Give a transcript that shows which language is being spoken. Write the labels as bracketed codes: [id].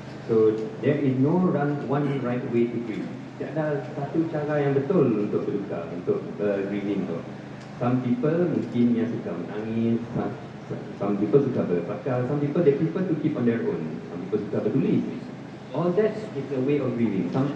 [en] So there is no one right way to grieve. [ms] Tiada satu cara yang betul untuk berduka, untuk grieving tu. [en] Some people mungkin yang suka menangis, some people suka berpakar, some people they prefer to keep on their own, some people suka bertulis. All that is a way of grieving.